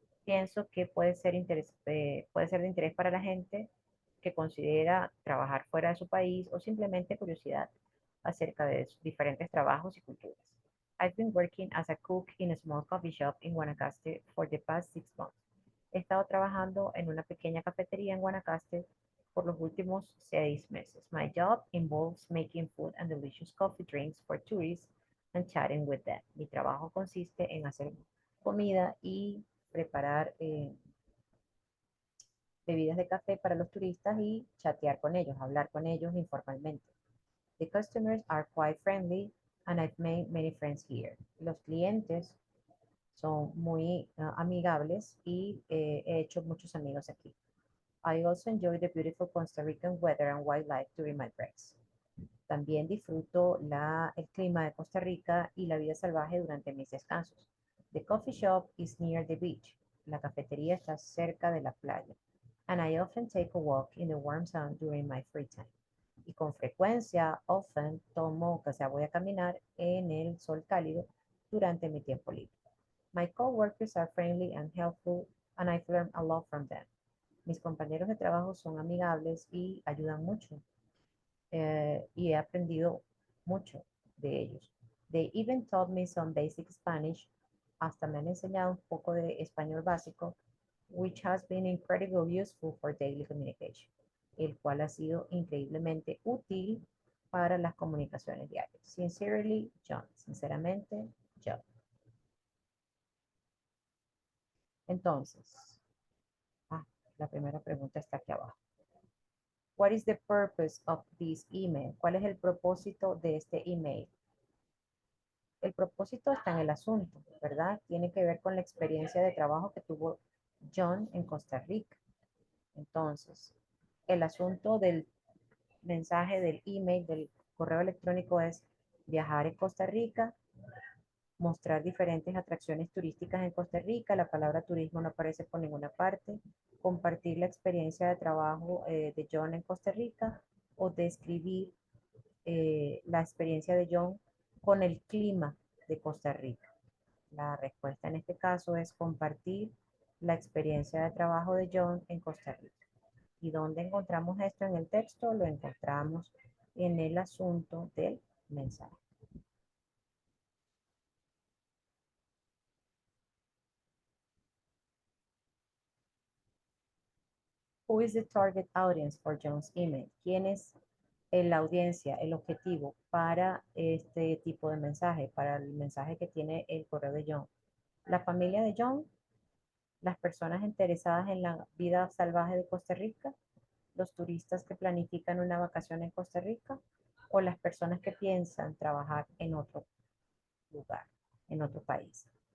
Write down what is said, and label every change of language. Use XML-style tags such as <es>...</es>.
<es>Pienso que puede ser de interés para la gente que considera trabajar fuera de su país o simplemente curiosidad acerca de sus diferentes trabajos y culturas.</es> <en>I've been working as a cook in a small coffee shop in Guanacaste for the past 6 months.</en> <es>He estado trabajando en una pequeña cafetería en Guanacaste por los últimos 6 meses.</es> <en>My job involves making food and delicious coffee drinks for tourists and chatting with them.</en> <es>Mi trabajo consiste en hacer comida y preparar bebidas de café para los turistas y chatear con ellos, hablar con ellos informalmente.</es> <en>The customers are quite friendly and I've made many friends here.</en> <es>Los clientes son muy amigables y he hecho muchos amigos aquí.</es> <en>I also enjoy the beautiful Costa Rican weather and wildlife during my breaks.</en> <es>También disfruto el clima de Costa Rica y la vida salvaje durante mis descansos.</es> <en>The coffee shop is near the beach.</en> <es>La cafetería está cerca de la playa.</es> <en>And I often take a walk in the warm sun during my free time.</en> <es>Y con frecuencia, voy a caminar en el sol cálido durante mi tiempo libre.</es> <en>My coworkers are friendly and helpful, and I've learned a lot from them.</en> <es>Mis compañeros de trabajo son amigables y ayudan mucho. Y he aprendido mucho de ellos.</es> <en>They even taught me some basic Spanish.</en> <es>Hasta me han enseñado un poco de español básico,</es> <en>which has been incredibly useful for daily communication,</en> <es>el cual ha sido increíblemente útil para las comunicaciones diarias.</es> <en>Sincerely, John.</en> <es>Sinceramente,</es> <en>John.</en> <es>Entonces, la primera pregunta está aquí abajo.</es> <en>What is the purpose of this email?</en> <es>¿Cuál es el propósito de este email? El propósito está en el asunto, ¿verdad? Tiene que ver con la experiencia de trabajo que tuvo John en Costa Rica. Entonces, el asunto del mensaje del email, del correo electrónico es viajar en Costa Rica, mostrar diferentes atracciones turísticas en Costa Rica, la palabra turismo no aparece por ninguna parte, compartir la experiencia de trabajo de John en Costa Rica o describir la experiencia de John con el clima de Costa Rica. La respuesta en este caso es compartir la experiencia de trabajo de John en Costa Rica. ¿Y dónde encontramos esto en el texto? Lo encontramos en el asunto del mensaje.</es> <en>Who is the target audience for John's email?</en> <es>¿Quién es la audiencia, el objetivo para este tipo de mensaje, para el mensaje que tiene el correo de John? La familia de John, las personas interesadas en la vida salvaje de Costa Rica, los turistas que planifican una vacación en Costa Rica o las personas que piensan trabajar en otro lugar, en otro país.</es>